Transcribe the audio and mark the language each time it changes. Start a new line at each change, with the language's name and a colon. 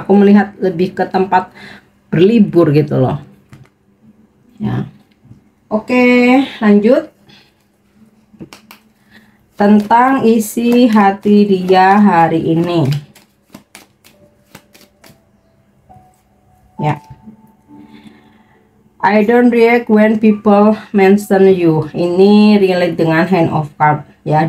Indonesian: Aku melihat lebih ke tempat berlibur gitu loh ya. Oke, lanjut tentang isi hati dia hari ini ya.
English: I don't react when people mention you.
Indonesian: Ini relate dengan Hand of Cards ya.